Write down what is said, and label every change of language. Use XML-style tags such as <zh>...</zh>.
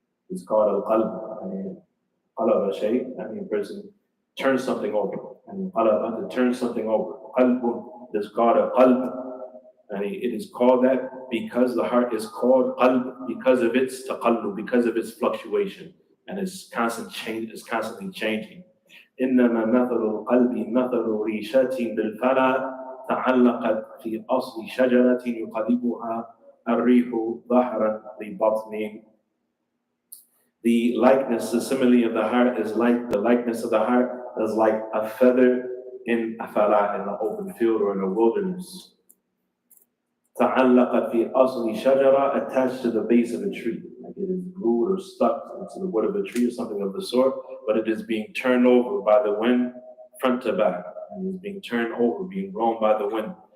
<en>It's called al-qalb. I mean, qalab al-shay, I mean, a person turns something over. And qalab, to turn something over. Qalb is called a qalb. And it is called that because the heart is called qalb because of its taqallub, because of its fluctuation. And it's constantly changing.</en> <ar>إنما مثل القلب مثل ريشة بالفلا تعلقت في أصل شجرة يقلبها الريح ظهرا لبطن.</ar> <en>The likeness, the simile of the heart is like the likeness of the heart is like a feather in a fala, in an open field or in a wilderness.</en> <ar>تعلقت في أصل شجرة,</ar> <en>attached to the base of a tree, like it is glued or stuck into the wood of a tree or something of the sort, but it is being turned over by the wind front to back, and it is being turned over, being blown by the wind.</en>